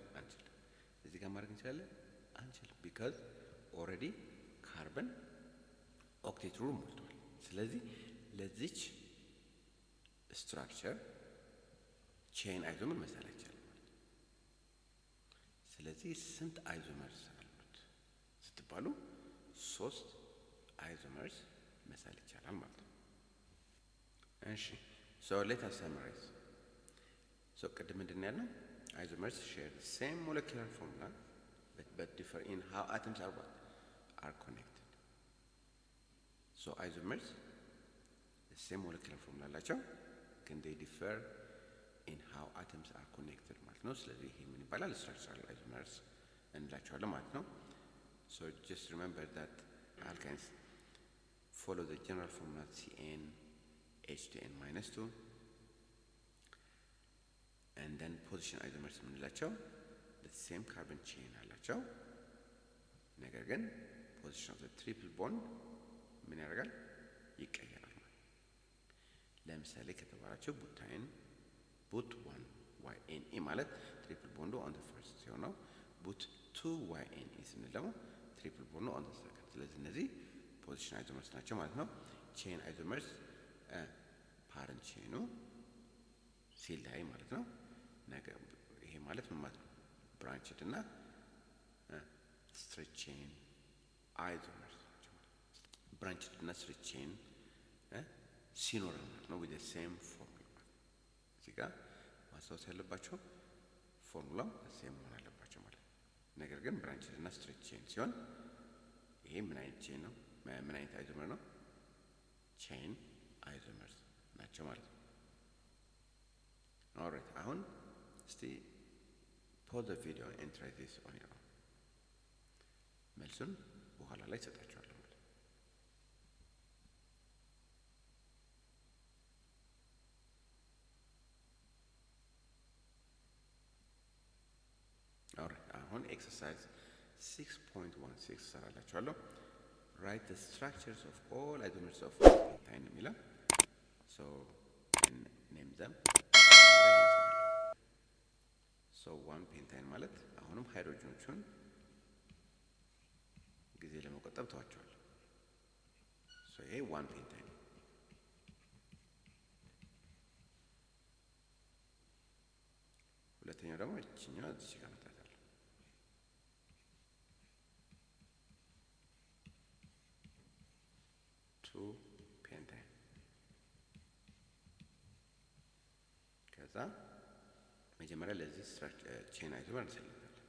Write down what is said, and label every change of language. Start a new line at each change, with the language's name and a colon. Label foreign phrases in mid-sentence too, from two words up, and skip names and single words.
Amharic: አንችልም። እዚህ ጋር ማድረግ እንችላለን? አንችልም።
English: because already carbon
Amharic: ኦክቴትሩ ሞልቷል። ስለዚህ ለዚች ስትራክቸር
English: chain isomer
Amharic: መሳል አይቻልም ማለት ነው። ስለዚህ ስንት አይዞመርስ አሉት ስትባሉ 3 አይዞመርስ መሳል ይቻላል ማለት ነው። እሺ
English: so let us summarize።
Amharic: ሶ ቅድም ምንድን ያልነው?
English: isomers share the same molecular formula but differ in how atoms are connected. So isomers the same molecular formula
Amharic: አላቸው ግን
English: they differ in how atoms are connected
Amharic: ማለት ነው። ስለዚህ ይሄ ምን ይባላል?
English: structural isomers
Amharic: እንላቸዋለን ማለት ነው።
English: So just remember that alkynes follow the general formula CN H2N-2 and then position isomers የምንላቸው the same carbon chain
Amharic: አላቸው። ነገር ግን
English: position of the triple bond
Amharic: ምን ያደርጋል? ይቀየራል ማለት ነው። ለምሳሌ ከተባላቸው ቡታይን ቡት 1 YNE ማለት
English: triple bond on the first
Amharic: ሲሆነው ቡት 2 YNE ስንል ደግሞ
English: triple bond on the second።
Amharic: ስለዚህ እነዚህ
English: position isomers
Amharic: ናቸው ማለት ነው።
English: chain isomers parent chain
Amharic: ሲለያይ ማለት ነው። ነገር ይሄ ማለት ምን ማለት ነው? ብራንችድ እና
English: straight chain isomers
Amharic: ናቸው ማለት ነው። ብራንችድ እና
English: straight chain
Amharic: ሲኖር ማለት ነው
English: with the same formula።
Amharic: እዚህ ጋር ማስታወስ ያለባቸው
English: formula same
Amharic: መሆን አለባቸው ማለት ነው። ነገር ግን ብራንችድ እና
English: straight chain
Amharic: ሲሆን ይሄ ምን አይነት ቼን ነው? ምን አይነት አይዞመር ነው?
English: chain isomers
Amharic: ናቸው ማለት ነው። ኦልራይት አሁን እስቲ
English: pause the video and try this on your own።
Amharic: መልሱን በኋላ ላይ ሰጣችኋለሁ ማለት ነው።
English: ኦልራይት አሁን ኤክሰርሳይዝ 6.16 ሰራላችኋለሁ። write the structures of all isomers of pentane የሚለው so name them
Amharic: so 1 ፔንታይን ማለት አሁንም ሃይድሮጅኖቹን ጊዜ ለመቆጠብ ተዋቸዋል። so ይሄ 1 ፔንታይን። ሁለተኛው ደግሞ እቺኛው እዚህ ጋር መጣታለሁ። ፔንታይን ከዛ መጀመሪያ ለዚህ
English: chain isomer
Amharic: እንሰልታለን።